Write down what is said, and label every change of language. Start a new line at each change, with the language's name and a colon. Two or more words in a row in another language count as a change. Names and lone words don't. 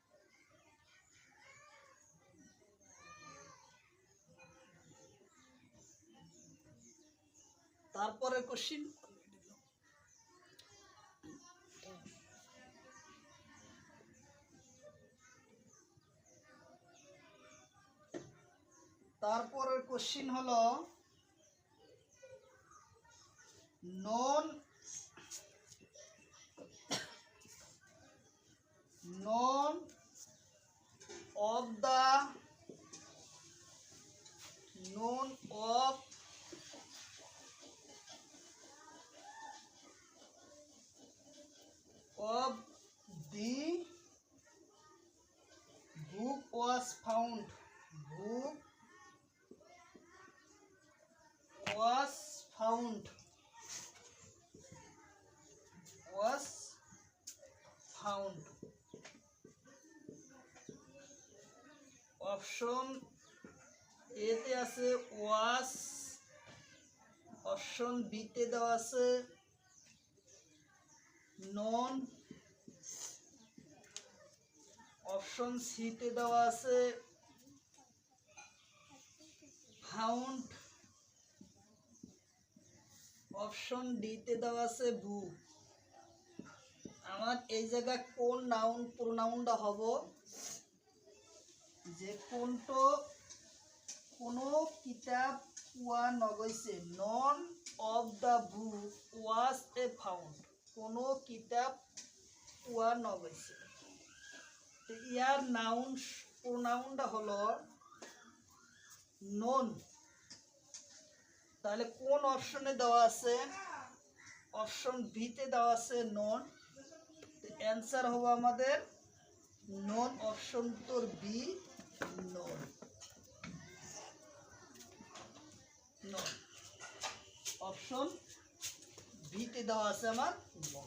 Bangla: তারপরে কোশ্চিন, তারপরের কোশ্চিন হলো নন
English: নন of the none of the book was found, book was found, was found।
Bangla: অপশন এ তে আছে ওয়াস, অপশন বি তে দেওয়া আছে নন, অপশন সি তে দেওয়া আছে ফাউন্ড, অপশন ডি তে দেওয়া আছে বুক। আমার এই জায়গায় কোন নাউন প্রোনাউনটা হব,
Assamese: যে কোনটো কোনো কিতাপ পোৱা নগৈছে,
English: none of the book was a found,
Assamese: কোনো কিতাপ পোৱা নগৈছে।
Bangla: ইয়ার নাউন প্রোনাউনটা হলো নন। তাহলে কোন অপশনে দেওয়া আছে? অপশন বি তে দেওয়া আছে নন। অ্যান্সার হবে আমাদের নন, অপশন তোর বি নন, নন অপশন বি তে দেওয়া আছে আমার নন।